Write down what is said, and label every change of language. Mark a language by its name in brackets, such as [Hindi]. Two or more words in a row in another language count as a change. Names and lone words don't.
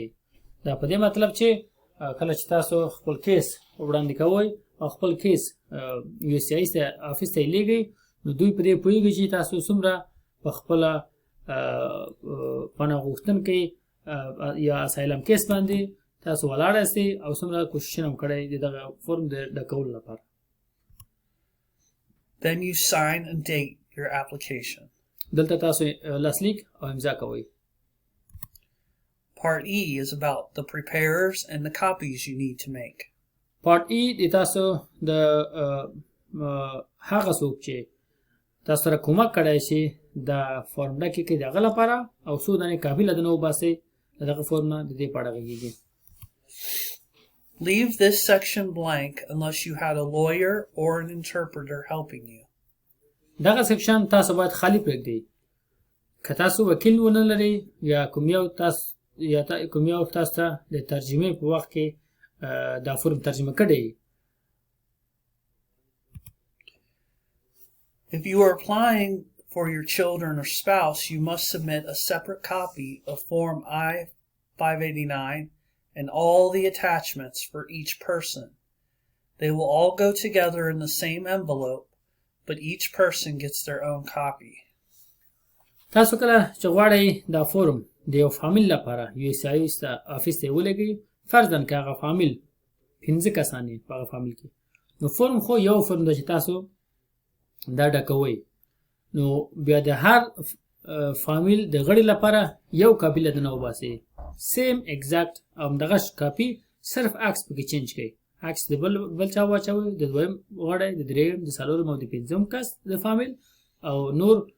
[Pashto] دا په دې مطلب چې کله چې تاسو خپل کیس وړاندې کوئ او خپل کیس USCIS افیس ته لیږئ نو دوی په دې پوهیږي چې تاسو څومره په خپل پناه غوښتونکي یا [English] asylum case [Pashto] باندې تاسو ولاړ یاستئ او څومره کوشش هم کړی د دغه فورم د ډکولو لپاره. [English] Then you sign and date your application. [Pashto] دلته تاسو لاسلیک او امضا کوئ. [English] Part E is about the preparers and the copies you need to make. [Pashto] Part E د تاسو د هغه څوک چې تاسو سره کومک کړی شي د فورم ډکې کې دغه لپاره او څو دانې کاپي له دنه وباسئ دغه فورم نه د دې په اړه غږیږي. [English] Leave this section blank unless you had a lawyer or an interpreter helping you. [Pashto] دغه سیکشن تاسو باید خالی پرېږدئ. که تاسو وکیل ونه لرئ یا کوم یو تاسو ته د ترجمې په وخت کې دا فورم ترجمه کړی. [English] If you are applying for your children or spouse, you must submit a separate copy of Form I-589 and all the attachments for each person. They will all go together in the same envelope, but each person gets their own copy. [Pashto] تاسو کله چې غواړئ دا فورم د یو فامیل لپاره USCIS افیس ته ولګئ فرضاً که هغه فامیل 15 کسان یې په هغه فامیل کې نو فورم خو یو فورم ده چې تاسو دا ډکوئ نو بیا د هر فامیل د غړي لپاره یو کاپي له دنه وباسئ [English] same exact [Pashto] همدغه کاپي صرف عکس پکې چینج کړئ عکس د بل چا واچوئ د دویم غړی د درېیم د څلورم او د پنځم کس د فامیل او نور